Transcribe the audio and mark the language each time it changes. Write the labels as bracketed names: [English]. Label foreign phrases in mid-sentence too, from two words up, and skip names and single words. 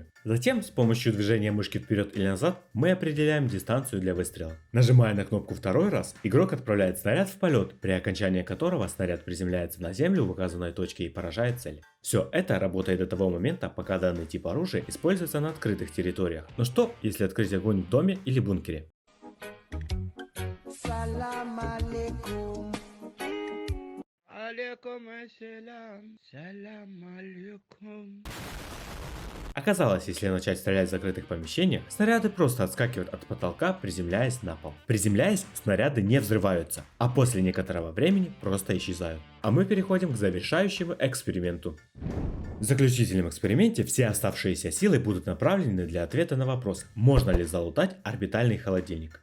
[Russian] Затем с помощью движения мышки вперед или назад мы определяем дистанцию для выстрела. Нажимая на кнопку второй раз, игрок отправляет снаряд в полет, при окончании которого снаряд приземляется на землю в указанной точке и поражает цель. Все это работает до того момента, пока данный тип оружия используется на открытых территориях. Но что, если открыть огонь в доме или бункере? [Arabic] سلام عليكم. عليكم السلام سلام عليكم. [Russian] Оказалось, если начать стрелять в закрытых помещениях, снаряды просто отскакивают от потолка, приземляясь на пол. Приземляясь, снаряды не взрываются, а после некоторого времени просто исчезают. А мы переходим к завершающему эксперименту. В заключительном эксперименте все оставшиеся силы будут направлены для ответа на вопрос, можно ли залутать орбитальный холодильник.